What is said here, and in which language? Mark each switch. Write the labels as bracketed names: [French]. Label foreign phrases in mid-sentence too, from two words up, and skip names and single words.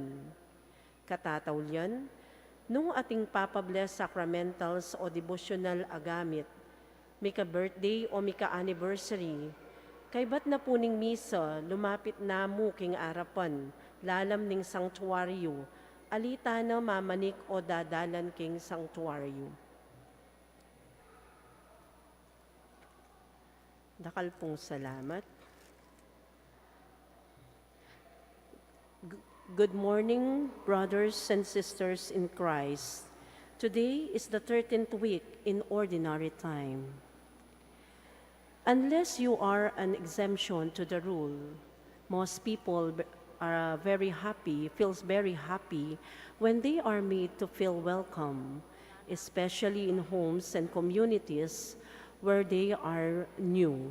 [Pampanga] Katatawlyan, nung ating papabless sacramentals o devotional agamit, mika birthday o mika anniversary, kay ba't na po ning misa, lumapit na mo king arapan, lalam ning sanctuaryo, alita na mamanik o dadalan king sanctuaryo. Dakal pong salamat. [English] Good morning, brothers and sisters in Christ. Today is the 13th week in ordinary time. Unless you are an exemption to the rule, most people are feels very happy when they are made to feel welcome, especially in homes and communities where they are new.